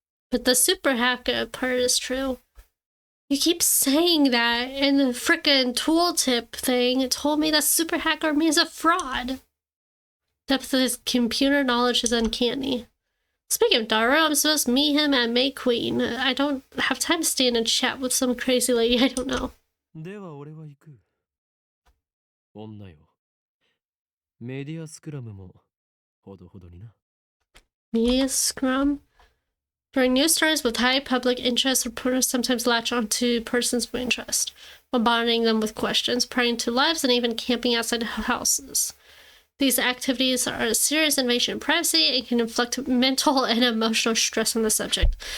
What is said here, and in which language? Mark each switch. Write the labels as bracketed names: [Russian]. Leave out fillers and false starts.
[English] But the super hacker part is true. You keep saying that, and the frickin' tooltip thing told me that super hacker means a fraud. Depth of his computer knowledge is uncanny. Speaking of Dara, I'm supposed to meet him at May Queen. I don't have time to stay in a chat with some crazy lady I don't know. [Japanese] では俺は行く。女よ。メディアスクラムもほどほどにな。 [English] Media scrum? During news stories with high public interest, reporters sometimes latch on to persons of interest, bombarding them with questions, prying into lives, and even camping outside houses. These activities are a serious invasion of privacy and can inflict mental and emotional stress on the subject.